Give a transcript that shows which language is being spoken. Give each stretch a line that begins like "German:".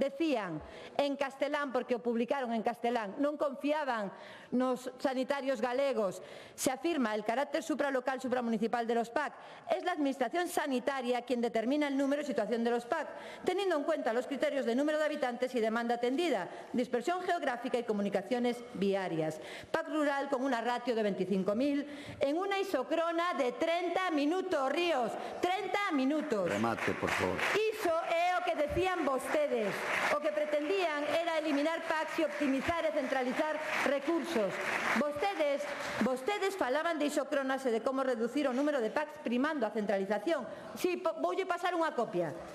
Galician: Decían en castelán, porque o publicaron en castelán, non confiaban nos sanitarios galegos.
Spanish: Se afirma el carácter supralocal, supramunicipal de los PAC. Es la administración sanitaria quien determina el número y situación de los PAC, teniendo en cuenta los criterios de número de habitantes y demanda atendida, dispersión geográfica y comunicaciones viarias. PAC rural con una ratio de 25.000 en una isocrona de 30 minutos, Ríos. 30 minutos.
Galician: Remate, por favor. Iso é o que decían vostedes. O que pretendían era eliminar PACs e optimizar e centralizar recursos. Vostedes Vostedes falaban de isocronas e de como reducir o número de PACs primando a centralización. Si, voulle pasar unha copia.